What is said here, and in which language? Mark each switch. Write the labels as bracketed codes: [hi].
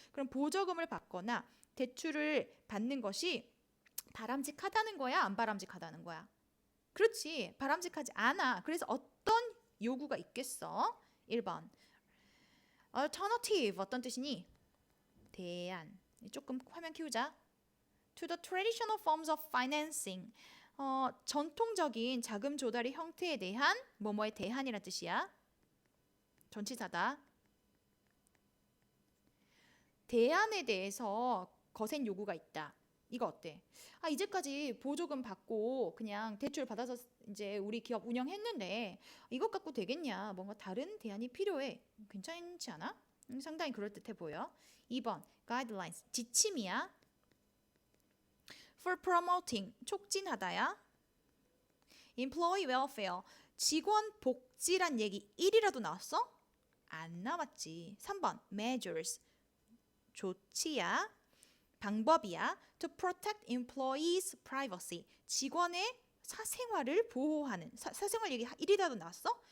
[ko] 그럼 보조금을 받거나 대출을 받는 것이 바람직하다는 거야? 안 바람직하다는 거야? 그렇지. 바람직하지 않아. 그래서 어떤 요구가 있겠어? 1번. alternative 어떤 뜻이니? 대안. 조금 화면 키우자. [en] to the traditional forms of financing. [ko] 전통적인 자금 조달의 형태에 대한 뭐뭐에 대한이란 뜻이야. 전치사다. 대안에 대해서 거센 요구가 있다. 이거 어때? 이제까지 보조금 받고 그냥 대출 받아서 이제 우리 기업 운영했는데 이것 갖고 되겠냐? 뭔가 다른 대안이 필요해. 괜찮지 않아? 상당히 그럴듯해 보여. 2번 guidelines 지침이야. [en] for promoting [ko] 촉진하다야. [en] employee welfare [ko] 직원 복지란 얘기 1이라도 나왔어? 안 나왔지. 3번 measures 조치야. 방법이야. [en] to protect employees privacy [ko] 직원의 사생활을 보호하는 사생활 얘기 1이라도 나왔어?